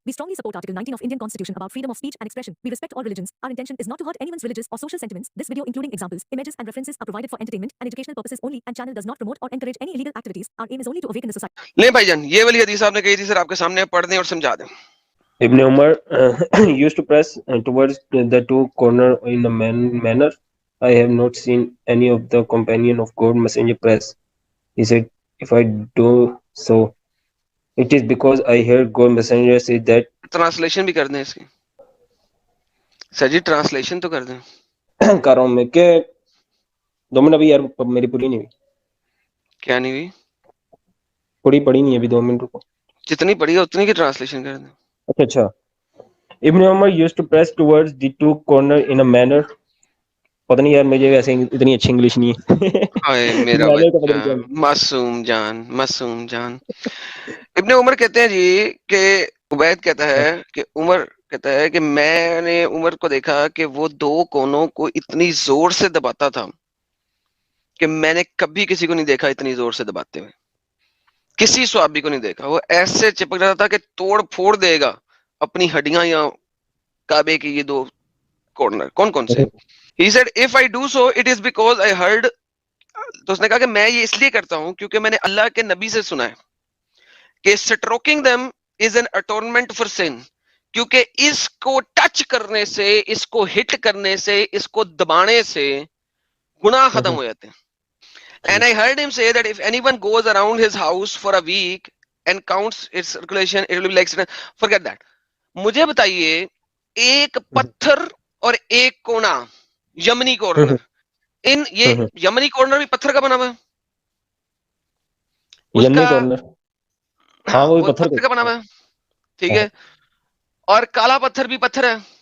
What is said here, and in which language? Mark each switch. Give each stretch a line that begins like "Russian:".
English: We strongly support Article 19 of Indian Constitution about freedom of speech and expression. We respect all religions. Our intention is not to hurt anyone's religious or social sentiments. This video, including examples, images, and references, are provided for entertainment and educational purposes only, and channel does not promote or encourage any illegal activities. Our aim is only to awaken the society.
Urdu: لیں بھائی جان، یہ والی حدیث آپ نے کہی تھی سر، آپ کے سامنے پڑھ دیں اور سمجھا دیں.
English: Ibn Umar used to press towards the two corner in a manner I have not seen any of the companion of God messenger press. He said, if I do so, it is because I heard God messenger say that.
Urdu: Translation بھی کر دیں اس کی. سر جی translation تو کر دیں. کر رہا ہوں میں کہ 2 منٹ ابھی یار میری پوری نہیں ہوئی. کیا نہیں ہوئی؟ پڑھی نہیں ابھی 2 منٹ رکو. جتنی پڑھی ہے اتنی کی ٹرانسلیشن کر دیں. اچھا.
English: Ibn Umar used to press towards the two corner in a manner.
Urdu: پتہ نہیں یار مجھے ویسے اتنی اچھی انگلش نہیں ہے. ہائے میرا بچہ معصوم جان. ابن عمر کہتے ہیں جی کہ عبید کہتا ہے کہ عمر کہتا ہے کہ میں نے عمر کو دیکھا کہ وہ 2 کونوں کو اتنی زور سے دباتا تھا کہ میں نے کبھی کسی کو نہیں دیکھا اتنی زور سے دباتے ہوئے. کسی صحابی کو نہیں دیکھا. وہ ایسے چپک رہا تھا کہ توڑ پھوڑ دے گا اپنی ہڈیاں یا کعبے کی یہ 2 کارنر. کون سے؟
English: He said, if I do so, it is because I heard.
Urdu: تو اس نے کہا کہ میں یہ اس لیے کرتا ہوں کیونکہ میں نے اللہ کے نبی سے سنا ہے کہ
English: stroking them is an atonement for sin.
Urdu: کیونکہ اس کو ٹچ کرنے سے، اس کو ہٹ کرنے سے، اس کو دبانے سے گناہ ختم ہو جاتے ہیں.
English: And I heard him say that if anyone goes around his house for a week and counts its circulation, it will be like forget that.
Urdu: مجھے بتائیے ایک پتھر اور ایک کونا، یمنی کارنر، یہ یمنی کارنر بھی پتھر کا بنا ہوا ہے. یمنی کارنر ہاں وہ پتھر کا بنا ہوا ہے، ٹھیک ہے. اور کالا پتھر بھی پتھر ہے.